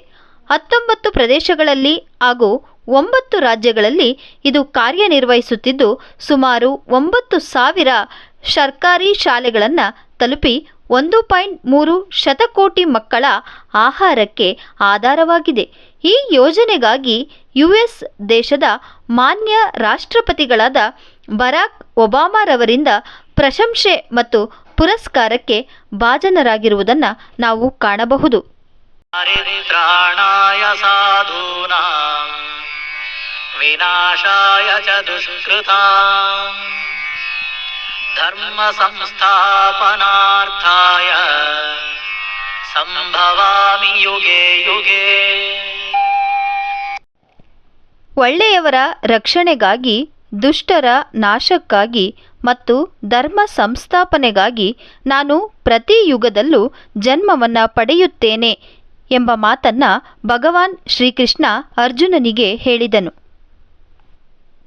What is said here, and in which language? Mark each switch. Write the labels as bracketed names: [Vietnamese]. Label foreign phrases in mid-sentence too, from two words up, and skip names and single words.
[Kannada] 19 ಪ್ರದೇಶಗಳಲ್ಲಿ ಹಾಗೂ 9 ರಾಜ್ಯಗಳಲ್ಲಿ ಇದು ಕಾರ್ಯನಿರ್ವಹಿಸುತ್ತಿದ್ದು ಸುಮಾರು 9,000 ಸರ್ಕಾರಿ ಶಾಲೆಗಳನ್ನು ತಲುಪಿ 1.3 ಶತಕೋಟಿ ಮಕ್ಕಳ ಆಹಾರಕ್ಕೆ ಆಧಾರವಾಗಿದೆ. ಈ ಯೋಜನೆಗಾಗಿ US ದೇಶದ ಮಾನ್ಯ ರಾಷ್ಟ್ರಪತಿಗಳಾದ ಬರಾಕ್ ಒಬಾಮಾರವರಿಂದ ಪ್ರಶಂಸೆ ಮತ್ತು ಪುರಸ್ಕಾರಕ್ಕೆ ಭಾಜನರಾಗಿರುವುದನ್ನು ನಾವು ಕಾಣಬಹುದು. [Sanskrit] ಪರಿತ್ರಾಣಾಯ ಸಾಧೂನಾಂ ವಿನಾಶಾಯ ಚ ದುಷ್ಕೃತಾಂ ಧರ್ಮ ಸಂಸ್ಥಾಪನಾರ್ಥಾಯ ಸಂಭವಾಮಿ ಯುಗೆ ಯುಗೆ. [Kannada] ಒಳ್ಳೆಯವರ ರಕ್ಷಣೆಗಾಗಿ, ದುಷ್ಟರ ನಾಶಕ್ಕಾಗಿ ಮತ್ತು ಧರ್ಮ ಸಂಸ್ಥಾಪನೆಗಾಗಿ ನಾನು ಪ್ರತಿ ಯುಗದಲ್ಲೂ ಜನ್ಮವನ್ನು ಪಡೆಯುತ್ತೇನೆ ಎಂಬ ಮಾತನ್ನು ಭಗವಾನ್ ಶ್ರೀಕೃಷ್ಣ ಅರ್ಜುನನಿಗೆ ಹೇಳಿದನು.